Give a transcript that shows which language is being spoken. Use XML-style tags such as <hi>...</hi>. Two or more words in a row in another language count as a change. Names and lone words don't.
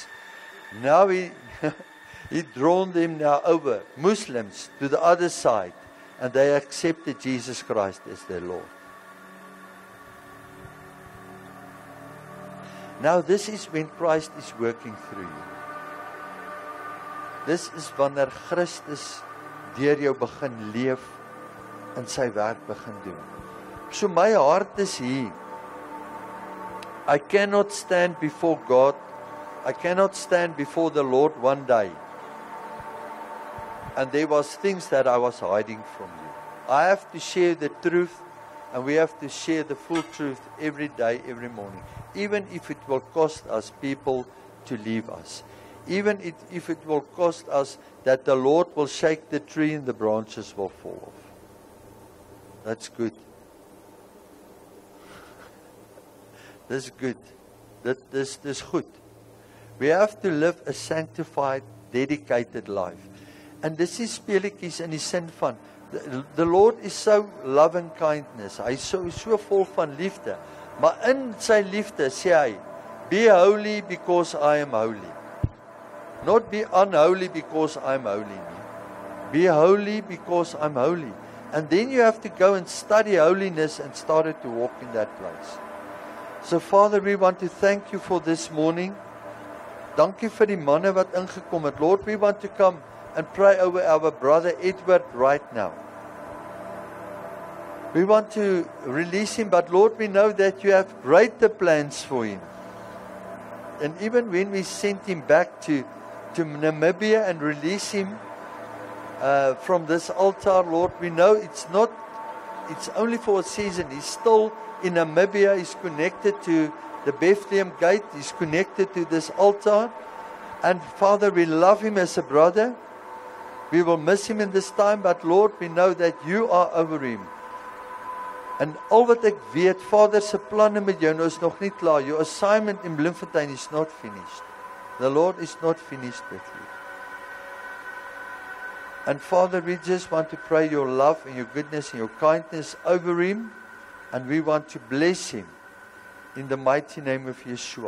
<en>Now he drawn them now over, Muslims, to the other side, and they accepted Jesus Christ as their Lord. Now this is when Christ is working through you. This is</en> <af>wanneer Christus deur jou begin leef en sy werk begin doen. So my hart is hier.</af> <en>I cannot stand before God. I cannot stand before the Lord one day. And there was things that I was hiding from you. I have to share the truth, and we have to share the full truth every day, every morning. Even if it will cost us people to leave us. Even if it will cost us that the Lord will shake the tree and the branches will fall off. That's good. That's good. This good. We have to live a sanctified, dedicated life. And this is</en> <af>speletjies in die sin van</af> <en>the Lord is so loving kindness.</en> <af>Hy is so vol van liefde. Maar in sy liefde sê hy,</af> <en>be holy because I am holy. Not be unholy because I'm holy. Be holy because I'm holy. And then you have to go and study holiness and start to walk in that place. So Father, we want to thank you for this morning.</en> <af>Dankie vir die manne wat ingekom het.</af> <en>Lord, we want to come and pray over our brother Edward right now. We want to release him, but Lord, we know that you have greater plans for him. And even when we sent him back to Namibia and release him from this altar, Lord, we know it's only for a season. He's still in Namibia. He's connected to the Bethlehem gate. He's connected to this altar. And Father, we love him as a brother. We will miss him in this time, but Lord, we know that you are over him.</en> <af>En al wat ek weet, Vader se planne met jou nou is nog nie klaar.</af> <en>Your assignment in Bloemfontein is not finished. The Lord is not finished with you. And Father, we just want to pray your love and your goodness and your kindness over him. And we want to bless him in the mighty name of Yeshua.</en>